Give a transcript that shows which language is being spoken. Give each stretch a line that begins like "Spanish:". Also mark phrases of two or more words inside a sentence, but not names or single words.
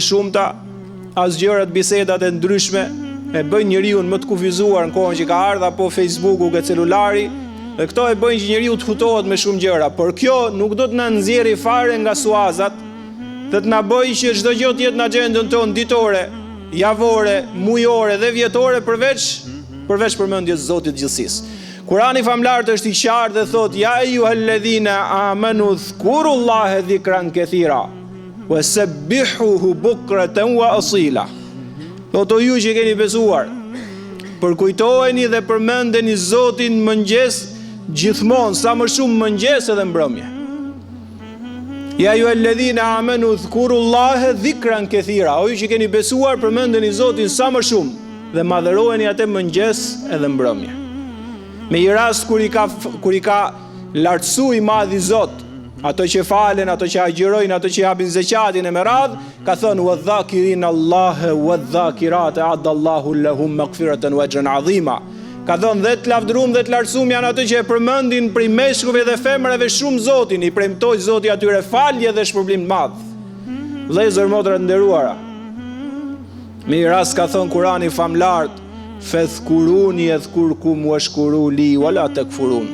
Albanian: shumta, as gjërat, bisedat e ndryshme, e bëjnë njeriu më të kufizuar në kohën që ka ardhur, apo Facebooku që celulari, dhe këto e bëjnë që njeriu të hutohet me shumë gjëra, por kjo nuk do të na nxjerrë fare nga suazat, dhe të na bëjë që çdo gjë të jetë në agjendën tonë ditore, javore, mujore dhe vjetore përveç përmendjes Zotit gjithësisë. Kurani famlar është i qartë dhe thotë:
Arabic: يا أيها الذين آمنوا اذكروا الله ذكرا كثيرا وسبحوه بكرة وأصيلا.
Albanian: Thotë ju që keni besuar, përkujtoheni dhe përmendeni Zotin mëngjes gjithmonë, sa më shumë mëngjes edhe mbrëmje.
Arabic: يا أيها الذين آمنوا اذكروا الله ذكرا كثيرا.
Albanian: O ju që keni besuar, përmendeni Zotin sa më shumë dhe madhërojeni atë mëngjes edhe mbrëmje. Me i rast kur i ka lartësu i madhi Zot, ato që falen, ato që agjërojnë, ato që japin zeqatin e me radh, ka thënë
Arabic: والذاكرين الله والذاكرات أعد الله لهم مغفرة وأجرا عظيما.
Albanian: Ka thënë dhe të lavdërum dhe të lartësum janë ato që e përmendin prej meshkujve dhe femrave shumë Zotin, i premtoi Zoti atyre falje dhe shpërblim të madh. Vëllezër, motra të nderuara, me i rast ka thënë Kurani famlart,
Arabic: فاذكروني أذكركم واشكروا لي ولا تكفرون.